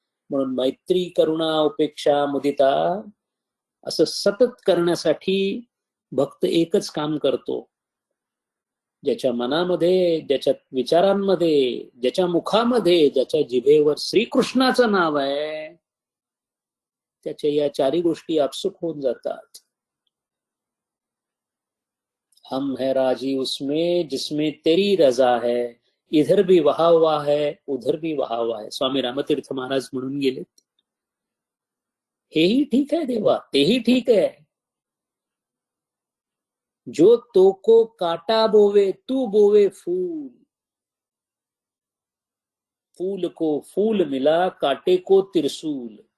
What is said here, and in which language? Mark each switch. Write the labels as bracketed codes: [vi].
[mr] म्हणून मैत्री करुणा उपेक्षा मुदिता असं सतत करण्यासाठी भक्त एकच काम करतो. ज्याच्या मनामध्ये, ज्याच्या विचारांमध्ये, ज्याच्या मुखामध्ये, ज्याच्या जिभेवर श्रीकृष्णाचं नाव आहे, त्याच्या या चारी गोष्टी आपसुक होऊन जातात. [hi] हम है राजी उसमें जिसमें तेरी रजा है, इधर भी वहा हुआ है उधर भी वहा हुआ है. [mr] स्वामी रामतीर्थ महाराज म्हणून गेलेत. हेही ठीक आहे देवा, तेही ठीक आहे. [hi] जो तो को काटा बोवे तू बोवे फूल, फूल को फूल मिला काटे को त्रिशूल.